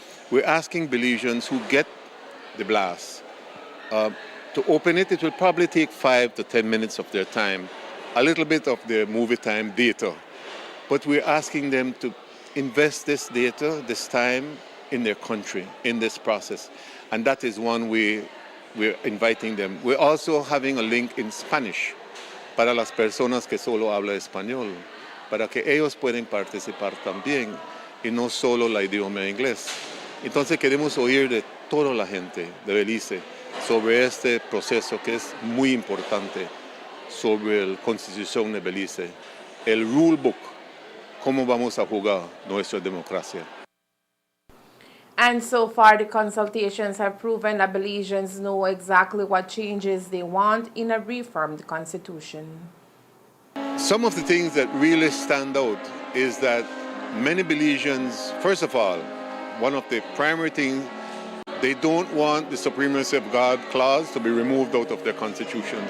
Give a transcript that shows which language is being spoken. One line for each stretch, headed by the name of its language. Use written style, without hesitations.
English: We're asking Belizeans who get the blast to open it. It will probably take 5 to 10 minutes of their time, a little bit of their movie time data. But we're asking them to invest this data, this time, in their country, in this process. And that is one way we're inviting them. We're also having a link in Spanish
Spanish: para las personas que solo hablan español, para que ellos pueden participar también y no solo la idioma inglés. Entonces queremos oír de toda la gente de Belice sobre este proceso que es muy importante, sobre la Constitución de Belice, el rule book, cómo vamos a jugar nuestra democracia.
English: And so far, the consultations have proven that Belizeans know exactly what changes they want in a reformed constitution. Some of the things that really stand out is that many Belizeans, first of all, one of the primary things, they don't want the supremacy of God clause to be removed out of their constitution.